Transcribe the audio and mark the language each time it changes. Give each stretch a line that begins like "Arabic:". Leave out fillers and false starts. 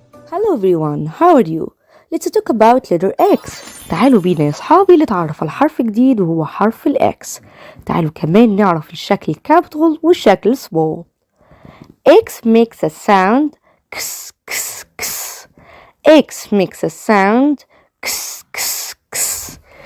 English: Hello everyone, how are you? Let's talk about letter X.
Arabic: تعالوا بينا يا صحابي نتعرف على حرف جديد وهو حرف الإكس. تعالوا كمان نعرف الشكل الكابيتال والشكل small.
English: X makes a sound كس كس كس. X makes a sound كس كس كس.